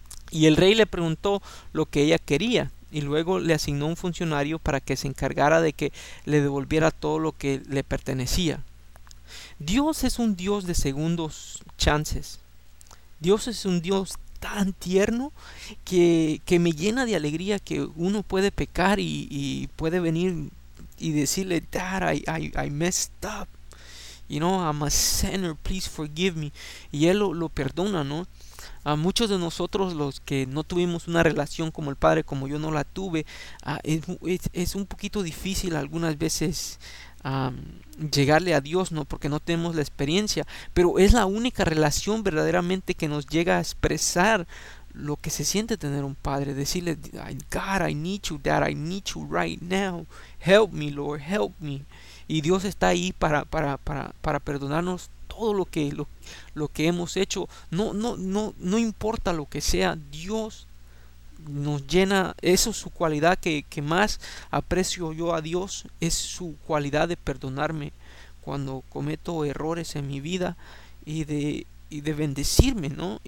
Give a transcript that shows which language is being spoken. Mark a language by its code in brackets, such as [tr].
[es] Y el rey le preguntó lo que ella quería. Y luego le asignó un funcionario para que se encargara de que le devolviera todo lo que le pertenecía. Dios es un Dios de segundos chances. Dios es un Dios tan tierno que me llena de alegría que uno puede pecar y puede venir y decirle, [en] Dad, I messed up. You know, I'm a sinner, please forgive me. [es] Y él lo perdona, ¿no? A muchos de nosotros, los que no tuvimos una relación como el padre, como yo no la tuve, es un poquito difícil algunas veces llegarle a Dios, ¿no? Porque no tenemos la experiencia, pero es la única relación verdaderamente que nos llega a expresar lo que se siente tener un padre. Decirle, [en] God, I need you, Dad, I need you right now. Help me, Lord, help me. [es] Y Dios está ahí para perdonarnos todo lo que hemos hecho. No importa lo que sea, Dios nos llena. Eso es su cualidad que más aprecio yo a Dios, es su cualidad de perdonarme cuando cometo errores en mi vida y de bendecirme, ¿no?